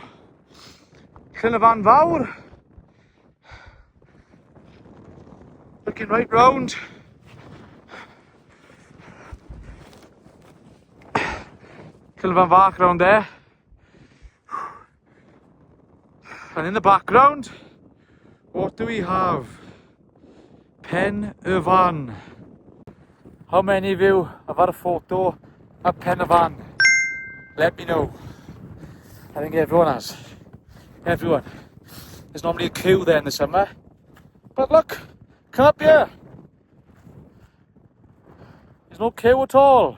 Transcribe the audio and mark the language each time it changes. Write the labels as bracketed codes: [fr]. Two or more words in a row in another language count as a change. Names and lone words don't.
[en] Llyn Fawr. Looking right round. Llyn Fach round there. And in the background, what do we have? Pen-y-fan. How many of you have had a photo of Pen-y-fan? Let me know. I think everyone has. Everyone. There's normally a queue there in the summer. But look, come up here. There's no queue at all.